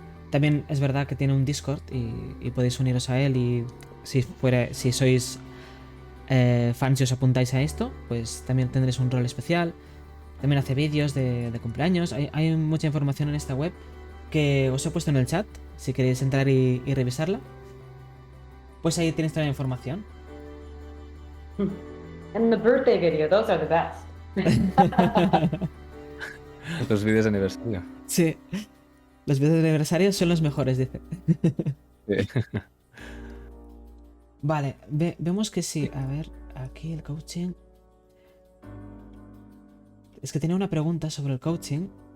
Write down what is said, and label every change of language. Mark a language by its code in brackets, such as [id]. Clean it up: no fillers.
[es] También es verdad que tiene un Discord y podéis uniros a él, y si sois fans y os apuntáis a esto, pues también tendréis un rol especial. También hace vídeos de cumpleaños. Hay mucha información en esta web que os he puesto en el chat, si queréis entrar y revisarla. Pues ahí tenéis toda la información. [en] And the birthday video, those are the best. [es] Los vídeos de aniversario. Sí. Los vídeos de aniversario son los mejores, dice. Sí. Vale, vemos que sí. A ver, aquí el coaching. Es que tenía una pregunta sobre el coaching.